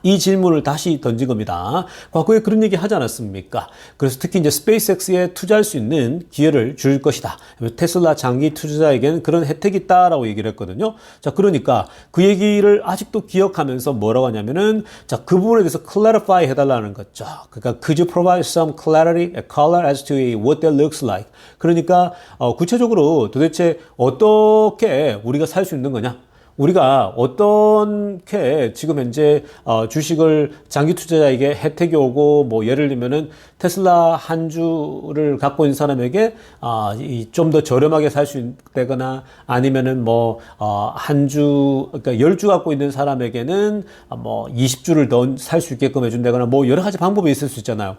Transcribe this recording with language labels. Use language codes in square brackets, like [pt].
[ko] 이 질문을 다시 던진 겁니다. 과거에 그런 얘기 하지 않았습니까? 그래서 특히 이제 스페이스X에 투자할 수 있는 기회를 줄 것이다. 테슬라 장기 투자자에게는 그런 혜택이 있다라고 얘기를 했거든요. 자, 그러니까 그 얘기를 아직도 기억하면서 뭐라고 하냐면은, 자, 그 부분에 대해서 clarify 해달라는 거죠. 그러니까 [en] could you provide some clarity, color as to what that looks like? [ko] 그러니까 구체적으로 도대체 어떻게 우리가 살 수 있는 거냐? 우리가 어떻게 지금 현재 주식을 장기 투자자에게 혜택이 오고 뭐 예를 들면은 테슬라 한 주를 갖고 있는 사람에게 좀 더 저렴하게 살 수 있다거나 아니면은 뭐 한 주 그러니까 10주 갖고 있는 사람에게는 뭐 20주를 더 살 수 있게끔 해준다거나 뭐 여러 가지 방법이 있을 수 있잖아요.